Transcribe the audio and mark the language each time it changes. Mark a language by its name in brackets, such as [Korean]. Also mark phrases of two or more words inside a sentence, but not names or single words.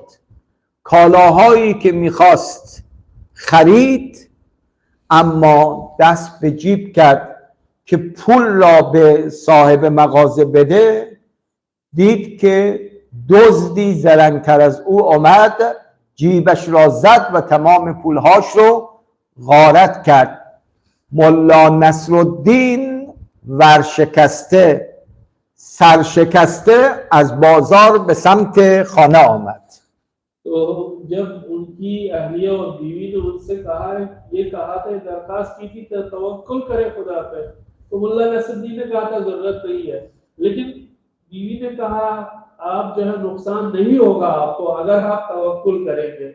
[Persian] کالاهایی که میخواست خرید، اما دست به جیب کرد که پول را به صاحب مغازه بده، دید که دزدی زرنگتر از او آمد، جیبش را زد و تمام پولهاش رو غارت کرد. ملا نصرالدین ورشکسته سرشکسته از بازار به سمت خانه آمد. [Urdu] تو جب ان کی اہلیہ اور بیوی نے ان سے کہا ہے، یہ کہا تھا، درخواست کی تھی توکل کرے خدا پہ، تو ملا نصرالدین نے کہا تھا ضرورت نہیں ہے، لیکن بیوی نے کہا آپ جو ہے نقصان نہیں ہوگا آپ کو اگر آپ توکل کریں گے.